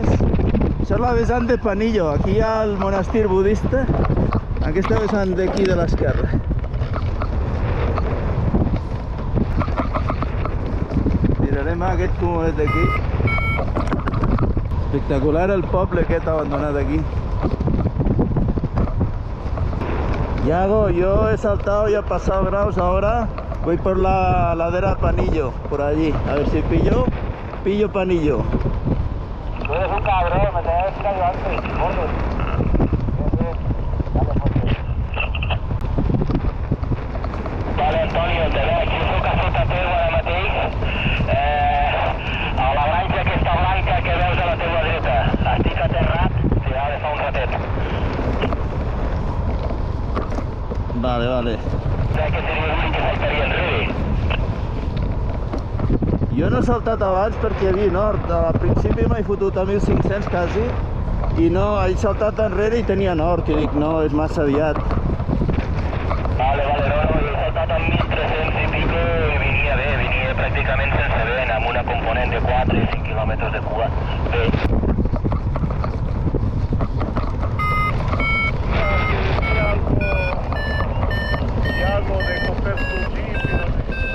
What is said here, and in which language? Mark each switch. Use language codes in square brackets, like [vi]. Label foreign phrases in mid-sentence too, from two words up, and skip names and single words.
[ca] Això és la vessant de Panillo, aquí hi ha el monestir budista, aquesta vessant d'aquí de l'esquerra. Tirarem aquest cumulet d'aquí. Espectacular el poble aquest abandonat aquí. [es] Yago, yo he saltado y he pasado Graus, ahora voy por la ladera Panillo, por allí. A ver si pillo Panillo. Tú eres un cabrón, me tenés que decir antes, gordo. [ca] Vale, Antonio, te veig, jo soc a sota teu ara mateix, a la granja aquesta blanca que veus a la teua dreta. Estic aterrat, sí, ara fa un ratet. Vale, vale. Crec que seria l'únic que saltaria enrere. Jo no he saltat abans perquè hi havia nord. Al principi m'he fotut a 1.500 quasi i no, he saltat enrere i tenia nord i dic no, és massa aviat. Vale, no, jo he saltat amb 1.300 i pico i venia pràcticament sense vent, amb una component de 4 i 5 quilòmetres de cua. Bé. [es] Algo de coger tu jeep y no sé.